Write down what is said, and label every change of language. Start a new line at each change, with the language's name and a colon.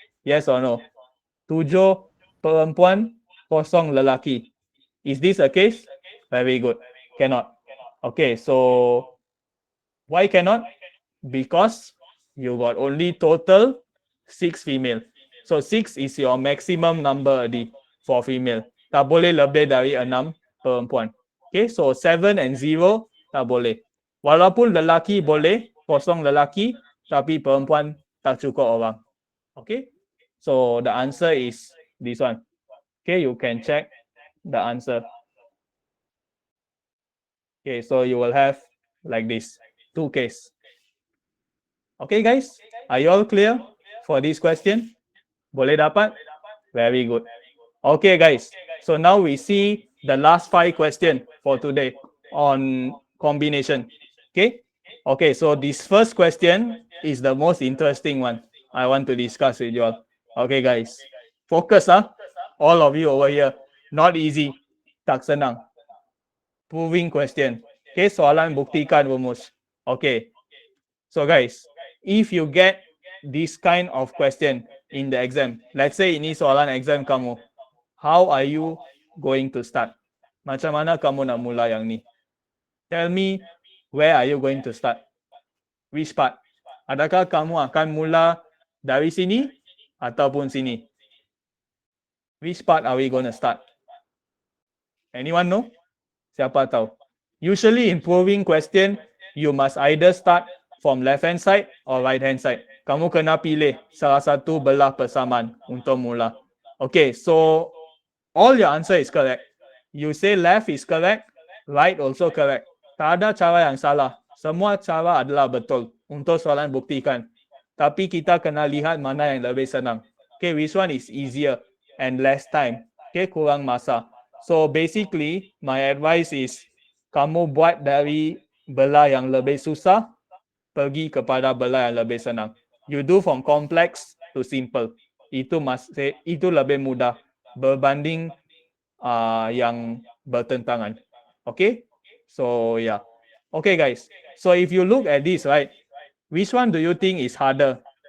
English: Yes or no? 7
Malay: perempuan, 0 lelaki.
English: Is this a case? Very good. Cannot. Okay, so why cannot? Because you got only total 6 female. So 6 is your maximum number for female.
Malay: Tak boleh lebih dari 6 perempuan.
English: Okay, so 7 and 0
Malay: tak boleh. Walaupun lelaki boleh, 0 lelaki, tapi perempuan tak cukup orang.
English: Okay, so the answer is this one. Okay, you can check the answer. Okay, so you will have like this, two case. Okay guys, are you all clear for this question?
Malay: Boleh dapat?
English: Very good. Okay guys, so now we see the last 5 question for today on combination. Okay, so this first question is the most interesting one I want to discuss with you all. Okay guys, focus all of you over here. Not easy,
Malay: tak senang.
English: Proving question. Okay,
Malay: soalan buktikan rumus.
English: Okay, so guys, if you get this kind of question in the exam, let's say
Malay: ini soalan exam kamu,
English: how are you going to start?
Malay: Macam mana kamu nak mula yang ni?
English: Tell me, where are you going to start? Which part?
Malay: Adakah kamu akan mula dari sini ataupun sini?
English: Which part are we going to start? Anyone know?
Malay: Siapa tahu?
English: Usually in proving question, you must either start from left hand side or right hand side.
Malay: Kamu kena pilih salah satu belah persamaan untuk mula.
English: Okay, so all your answer is correct. You say left is correct, right also correct.
Malay: Tak ada cara yang salah. Semua cara adalah betul untuk soalan buktikan. Tapi kita kena lihat mana yang lebih senang.
English: Okay, which one is easier and less time.
Malay: Okay, kurang masa.
English: So basically, my advice is
Malay: kamu buat dari belah yang lebih susah pergi kepada belah yang lebih senang.
English: You do from complex to simple.
Malay: Itu lebih mudah berbanding yang bertentangan.
English: Okay? So yeah. Okay guys. So if you look at this, right? Which one do you think is harder?